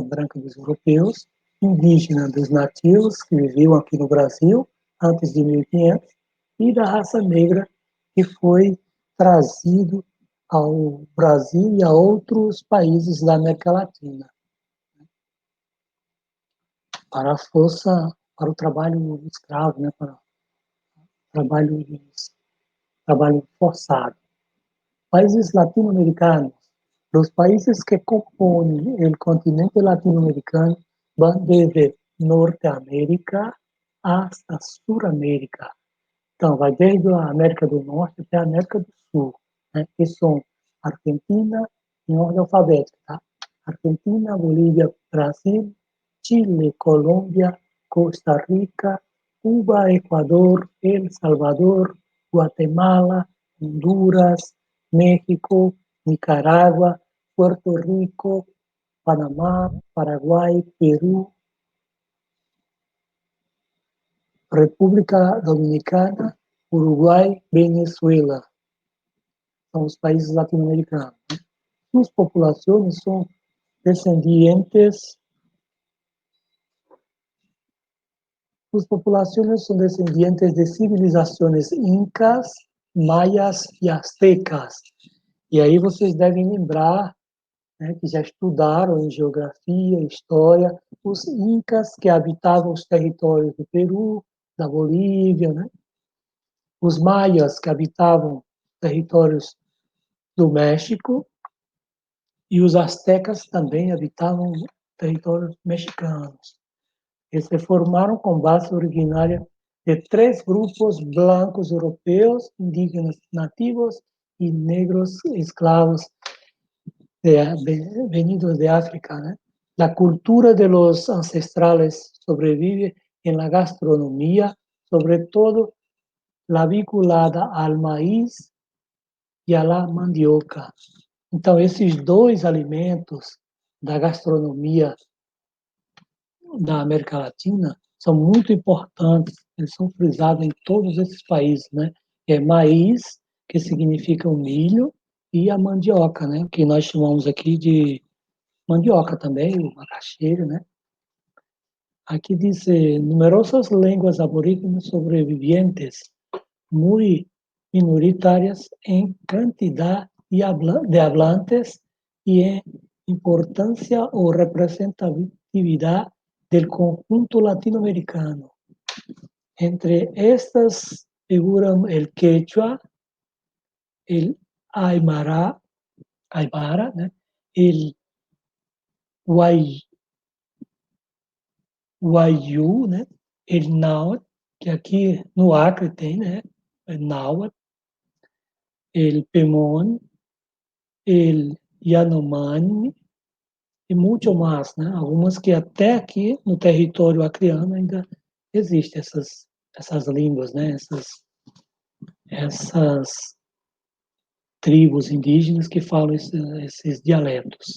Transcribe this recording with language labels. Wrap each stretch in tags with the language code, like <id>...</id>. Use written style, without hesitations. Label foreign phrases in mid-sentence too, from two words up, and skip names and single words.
<pt>branca dos europeus, indígena dos nativos que viviam aqui no Brasil antes de 1500 e da raça negra que foi trazido ao Brasil e a outros países da América Latina para a força, para o trabalho escravo, né, para o trabalho forçado. Países latino-americanos.</pt> <es>Los países que componen el continente latinoamericano van desde Norteamérica hasta Suramérica.</es> <pt>Então, vai desde a América do Norte até a América do Sul, né? Que são Argentina, em ordem alfabética, tá? Argentina, Bolívia, Brasil, Chile, Colômbia, Costa Rica, Cuba, Equador,</pt> <es>El Salvador, Guatemala, Honduras, México, Nicaragua, Puerto Rico, Panamá, Paraguay, Perú, República Dominicana,</es> <pt>Uruguai, Venezuela. São os países latino-americanos. Né?</pt> <es>sus populaciones son descendientes, sus populaciones son descendientes de</es> <pt>civilizações incas, maias e astecas. E aí vocês devem lembrar, né, que já estudaram em geografia, história, os incas que habitavam os territórios do Peru, da Bolívia, né? Os maias que habitavam territórios do México e os astecas também habitavam territórios mexicanos. Eles se formaram com base originária de três grupos blancos europeus, indígenas nativos e negros</pt> <es>esclavos venidos de África, ¿no? La cultura de los ancestrales sobrevive en la gastronomía, sobre todo la vinculada al maíz e a la mandioca.</es> <pt>Então, esses dois alimentos da gastronomia da América Latina são muito importantes, eles são frisados em todos esses países, né? É maíz, que significa o milho, e a mandioca, né? Que nós chamamos aqui de mandioca também, o macaxeira, né? Aqui diz</pt> <es>numerosas línguas aborígenes sobrevivientes, muy minoritarias en cantidad de hablantes y en importancia o representatividad del conjunto latinoamericano. Entre estas figuran el quechua, el aymara, ¿no? El wayuu, né?</es> <pt>El náhuatl, que aqui no Acre tem, né? El náhuatl, el pemón, el Yanomami e muito mais, né? Algumas que até aqui no território acreano ainda existem essas línguas, né? Essas tribos indígenas que falam esses dialetos.</pt>